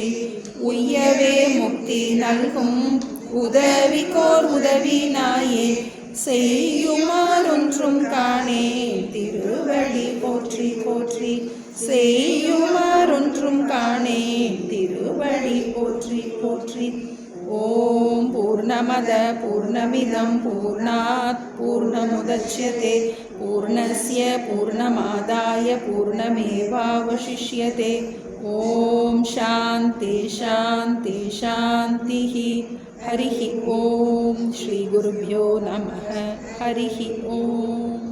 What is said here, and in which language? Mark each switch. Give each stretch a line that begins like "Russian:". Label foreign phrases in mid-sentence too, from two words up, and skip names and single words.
Tamil: உய்யவே முக்தி நல்கும் உதவிக்கோர் உதவி நாயே செய்யுமாறொன்றும் காணேன் திருவடி போற்றி போற்றி. செய்யுமாறொன்றும் காணேன் திருவடி போற்றி போற்றி.
Sanskrit: ओम् पूर्णमद पूर्णमिदम् पूर्णात् पूर्णमुदच्यते पूर्णस्य पूर्णमादाय पूर्णमेवावशिष्यते. ओम् शान्ति शान्ति शान्तिः. हरिः ओम्. श्री गुरुभ्यो नमः. हरिः ओम्.